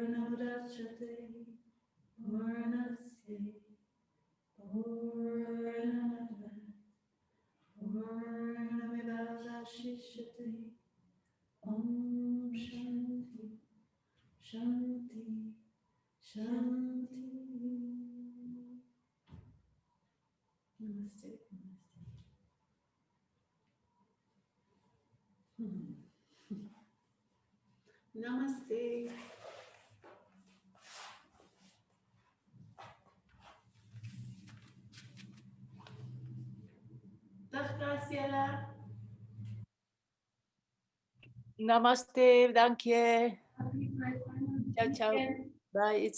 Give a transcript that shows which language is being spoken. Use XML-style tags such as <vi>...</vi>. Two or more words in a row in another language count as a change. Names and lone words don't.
<sa>Mudachate Purnasya Purnamada Purnamidavashishate Om Shanti Shanti Shanti.</sa> <nl>Namaste. Namaste. Dag Graciela. Namaste, dank je.</nl> <it>Ciao, ciao.</it> <nl>Bye, hetzelfde.</nl>